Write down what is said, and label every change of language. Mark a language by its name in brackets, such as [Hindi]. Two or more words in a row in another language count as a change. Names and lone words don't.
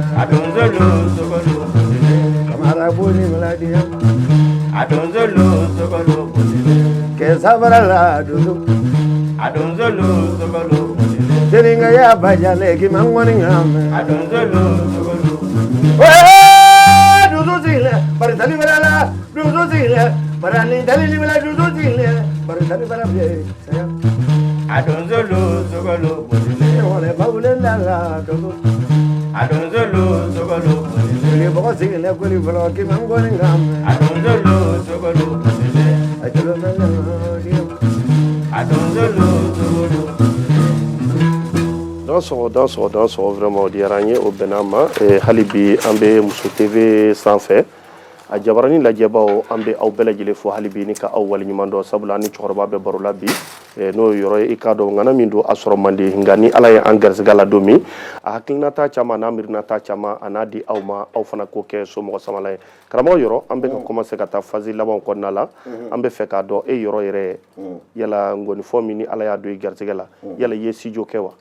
[Bambara] adonzolo sogolo bolile kamara buni maladia adonzolo sogolo bolile kesabara la dudu adonzolo sogolo bolile teringa ya bajale kimangoni ngame adonzolo sogolo bolile dudu sile bari tali bala dudu sile barani tali bala dudu sile bari tali bala be saya adonzolo sogolo bolile wale bawulen la dudu adonzolo sogolo bolile le bogo sile ko li bala kimangoni ngame adonzolo sogolo bolile ajolo nalo dio adonzolo sogolo [French] dans son vraiment [Bambara] o diyara n ye o bɛnna ma hali bi an bɛ muso tv sanfɛ a jabaranin lajɛbaw an bɛ aw bɛɛ lajɛlen fo hali bi ni ka aw waleɲuman dɔn sabula an ni cɛkɔrɔba bɛ baro la bi n'o ye yɔrɔ ye i k'a dɔn ŋana min don a sɔrɔ man di nka ni ala ye an garisɛgɛ la don min a hakilinata caman n'a miirinata caman a n'a di aw ma aw fana k'o kɛ somɔgɔ samala ye karamɔgɔ yɔrɔ an bɛ ka commencer ka taa phase labanw kɔnɔna la an bɛ fɛ k'a dɔn e yɔrɔ yɛrɛ yala ngɔnifɔ min ni ala y'a don i garisɛgɛ la yala i ye studio kɛ wa